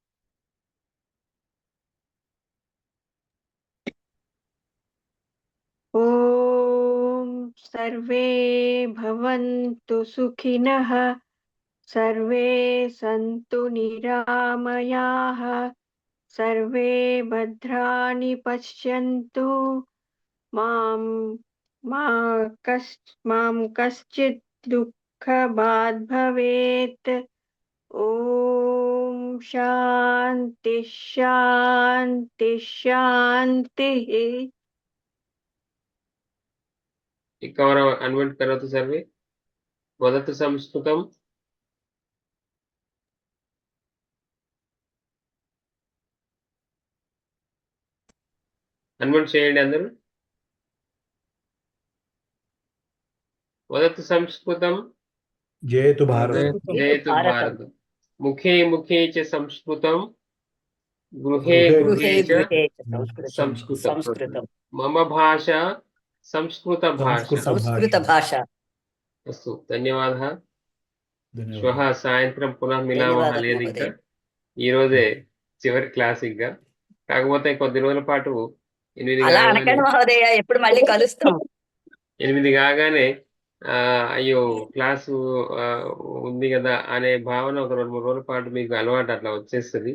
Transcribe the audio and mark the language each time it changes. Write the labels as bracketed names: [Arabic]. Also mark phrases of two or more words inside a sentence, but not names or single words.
[Sanskrit] ఓం సర్వే భవంతు సుఖినః, సర్వే సంతు నిరామయాః, సర్వే భద్రాణి పశ్యంతు, మాం కశ్చిత్ దుఃఖభాగ్ భవేత్. ఓం శాంతి శాంతి శాంతి. कवर अनवट करोतु सर्वे. वदतु संस्कृतं. अनवट [Telugu] చేయండి అందరూ. [Sanskrit] वदतु संस्कृतं. जयतु भारत. जयतु भारत. मुखे मुखे च संस्कृतं, गृहे गृहे गृहे गृहे च संस्कृतं. संस्कृतं. मम भाषा संस्कृत भाषा. సంస్కృత భాష. अस्तु. धन्यवादः. धन्यवाद. శ్వః సాయంత్రం పునః మిలామः. [Telugu] ధన్యవాదాలు లేదు ఇంకా మహోదయ. ఈ రోజే చివరి క్లాస్ ఇంకా. కాకపోతే కొద్ది రోజుల పాటు 8 అలా కాగానే అనకండి మహోదయ, ఎప్పుడు మళ్ళీ కలుస్తాం. 8 కాగానే అయ్యో క్లాసు ఉంది కదా అనే భావన ఒక 2-3 రోజుల పాటు మీకు అలవాటు అట్లా వచ్చేస్తుంది.